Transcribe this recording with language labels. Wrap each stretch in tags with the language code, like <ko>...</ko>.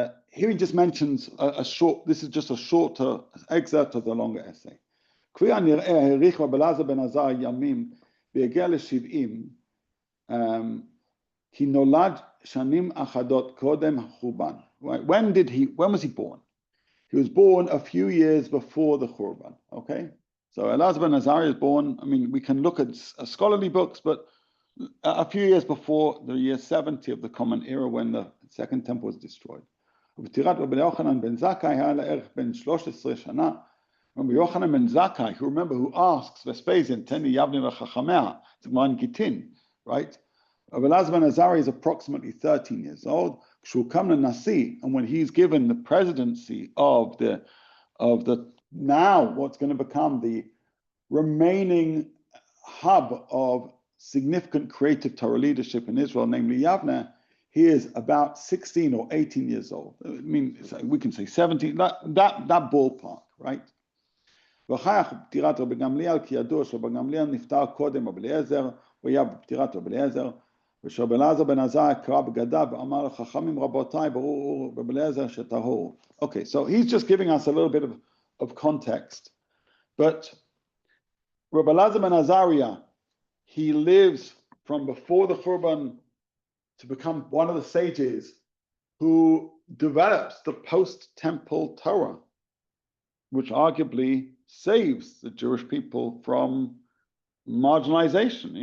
<en>Here he just mentions a short, this is just a shorter excerpt of the longer essay.</en> <he>כפי הנראה העריך רבי אלעזר בן עזריה ימים והגיע ל-70 כי נולד שנים אחדות קודם החורבן.</he> <en>When was he born? He was born a few years before the Khurban, okay? So Elazar ben Azariah is born, we can look at scholarly books, but a few years before the year 70 of the Common Era when the Second Temple was destroyed.</en> <he>ובפטירת רבי יוחנן בן זכאי היה לערך בין 13 שנה.</he> <en>Rabbi Yochanan ben Zakkai, who asks Vespasian,</en> <he>Teni Yavne v'chachamea,</he> <en>it's Gemara in Gittin, right? Rabbi Elazar ben Azariah is approximately 13 years old. K'shu Nasi, and when he's given the presidency of the now what's going to become the remaining hub of significant creative Torah leadership in Israel, namely Yavne, he is about 16 or 18 years old. We can say 17, that ballpark, right?</en> <he>וכך פטירת רבי גמליאל, כי ידוע שרבי גמליאל נפטר קודם רבי אליעזר, והיה בפטירת רבי אליעזר, ושרבי אלעזר בן עזריה קרא בגדיו ואמר לחכמים רבותיי, ברור רבי אליעזר שטהור.</he> <en>Okay, so he's just giving us a little bit of context. But Rabbi Elazar ben Azariah, he lives from before the Churban to become one of the sages who develops the post-temple Torah, which arguably saves the Jewish people from marginalization.</en>